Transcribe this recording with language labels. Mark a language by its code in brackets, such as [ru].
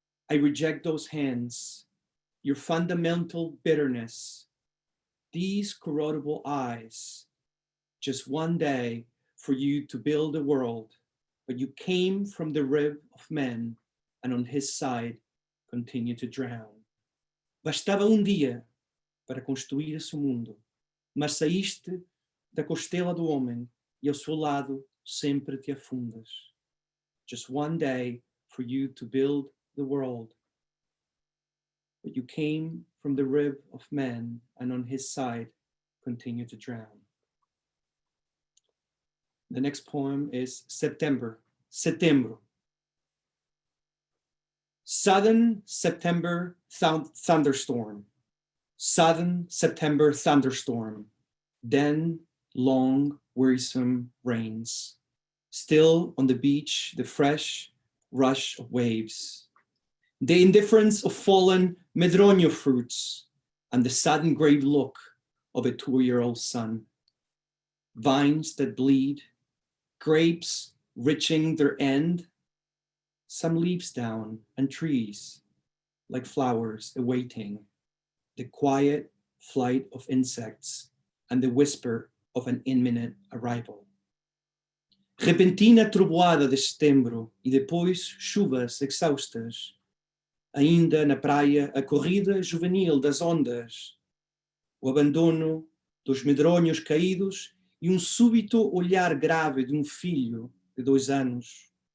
[en] I reject those hands, your fundamental bitterness, these corrodible eyes, just one day for you to build a world, but you came from the rib of man and on his side continue to drown. [pt] Bastava dia para construir esse mundo, mas saíste da costela do homem e ao seu lado sempre te afundas. [en] Just one day for you to build the world, but you came from the rib of man and on his side continue to drown. The next poem is September, Setembro. Sudden September thunderstorm, sudden September thunderstorm, then long wearisome rains. Still on the beach, the fresh rush of waves, the indifference of fallen medronho fruits, and the sudden grave look of a 2-year-old son. Vines that bleed, grapes reaching their end, some leaves down, and trees like flowers awaiting the quiet flight of insects and the whisper of an imminent arrival. [pt] Repentina trovoada de setembro e depois chuvas exaustas. Ainda na praia a corrida juvenil das ondas, o abandono dos medronhos caídos e súbito olhar grave de filho de 2 anos.